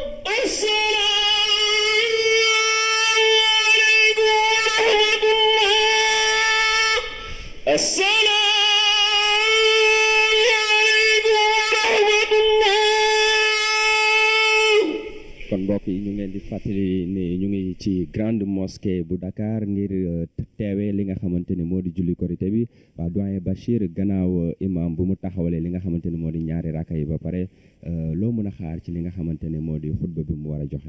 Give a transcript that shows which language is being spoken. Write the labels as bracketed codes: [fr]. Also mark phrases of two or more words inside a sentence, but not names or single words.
[ar] السلام عليكم ورحمة الله. السلام عليكم ورحمة الله. [wo] kon mbokk yi ñu ngi leen di fàttali ne ñu ngi ci [fr] grande mosquée [wo] bu Dakar ngir teewee li nga xamante ne moo di julli korité bi waa doyen Bachir gannaaw imam bu mu taxawalee li nga xamante ne moo di ñaari rakka yi ba pare loo mën a xaar ci li nga xamante ne moo di xutba bi mu war a joxe.